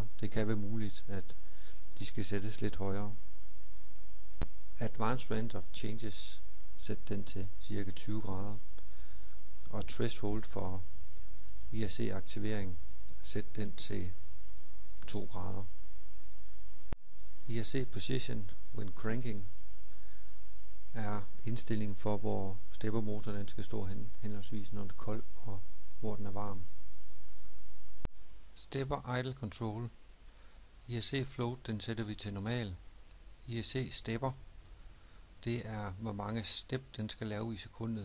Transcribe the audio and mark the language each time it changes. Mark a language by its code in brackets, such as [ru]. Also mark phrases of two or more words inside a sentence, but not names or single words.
[da] Det kan være muligt, at de skal sættes lidt højere. [en] Advanced Range of Changes, [da] sæt den til cirka 20 grader. Og Threshold for IRC aktivering, sæt den til 2 grader. [en] IRC Position when cranking [da] er indstillingen for, hvor steppermotoren den skal stå hen, henholdsvis når den er kold og hvor den er varm. [en] Stepper Idle Control. IRC Float, [da] den sætter vi til normal. IRC Stepper, det er hvor mange step den skal lave i sekundet.